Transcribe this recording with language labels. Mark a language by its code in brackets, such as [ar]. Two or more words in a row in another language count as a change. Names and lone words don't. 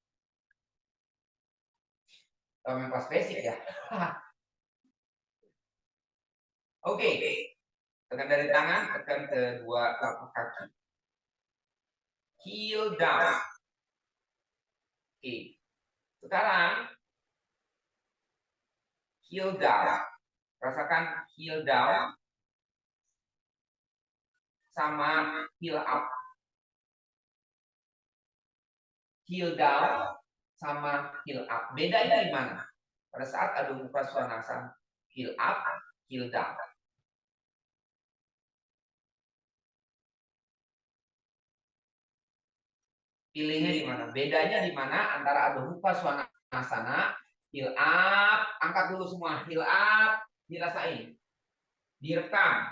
[id] Memang pas basic ya. Oke. Tekan dari tangan, tekan kedua telapak kaki. [en] Heel down. Oke. [id] Sekarang [en] heel down. [id] Rasakan [en] heel down [id] sama [en] heel up. Heel down sama heel up. [id] Bedanya di mana? Pada saat Adho Mukha Svanasana, [en] heel up, heel down. [id] Pilihnya di mana? Bedanya di mana antara Adho Mukha Svanasana, [en] heel up, [id] angkat dulu semua, [en] heel up, [id] dirasain. Direkam.